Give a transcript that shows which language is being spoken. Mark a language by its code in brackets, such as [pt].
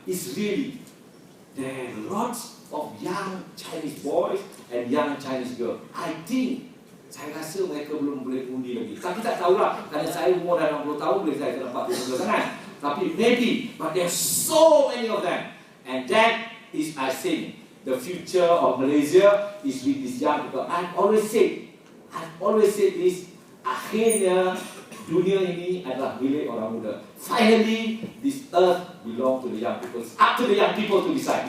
[en] It's really, there are lots of young Chinese boys and young Chinese girls. I think, [ms] saya rasa mereka belum boleh undi lagi. Tapi tak tahulah, kerana saya umur dah 60 tahun, boleh saya nampak muda sangat. Tapi [en] maybe, but there are so many of them. And that is, I think, the future of Malaysia is with these young people. I've always said this, [ms] akhirnya dunia ini adalah milik orang muda. [en] Finally, this earth belongs to the young people. It's up to the young people to decide.